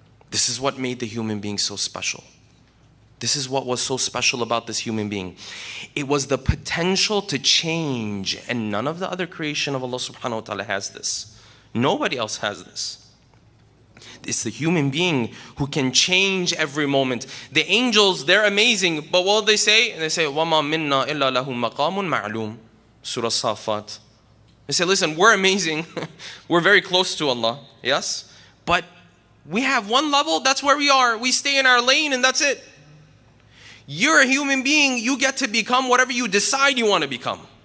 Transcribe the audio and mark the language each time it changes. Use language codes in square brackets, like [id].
[en] This is what made the human being so special. This is what was so special about this human being. It was the potential to change, and none of the other creation of Allah subhanahu wa ta'ala has this. Nobody else has this. It's the human being who can change every moment. The angels, they're amazing, but what do they say? They say, [ar] وَمَا مِنَّا إِلَّا لَهُ مَقَامٌ مَعْلُومٌ. [en] Surah Safat. They say, listen, we're amazing. We're very close to Allah, yes? But we have one level, that's where we are. We stay in our lane and that's it. You're a human being, you get to become whatever you decide you want to become.